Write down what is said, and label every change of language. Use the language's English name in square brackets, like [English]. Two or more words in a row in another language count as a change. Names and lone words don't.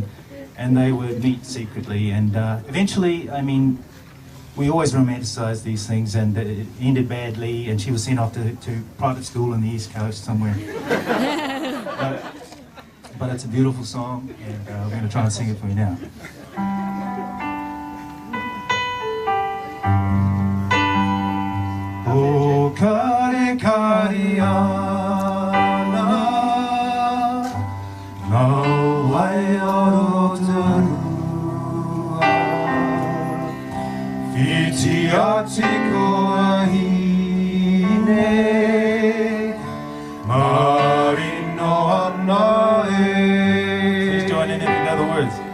[English] And they would meet secretly, and eventually, I mean, we always romanticize these things, and it ended badly, and she was sent off to private school on the East Coast somewhere. But it's a beautiful song, and we're going to try and sing it for you now. [Māori] O kare kare ana, ngā wai o Rotorua, whiti ati koa hine, marino ana e. [English] Please join in if you know the words.